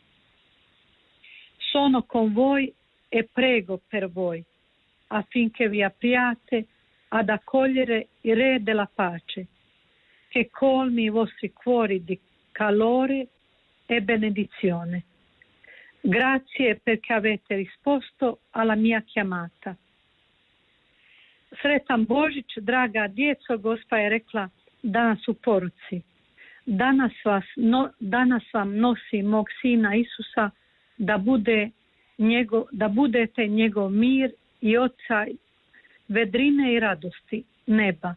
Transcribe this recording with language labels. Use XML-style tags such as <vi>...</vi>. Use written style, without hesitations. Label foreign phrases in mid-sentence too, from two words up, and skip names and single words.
<it>Sono con voi e prego per voi, affinché vi apriate ad accogliere il Re della pace, che colmi i vostri cuori di calore e benedizione. Grazie perché avete risposto alla mia chiamata.</it> <hr>Sretan Božić, draga djeco, Gospa je rekla danas u poruci. Danas vam nosi mog sina Isusa da budete njegov mir i oca vedrine i radosti neba.</hr>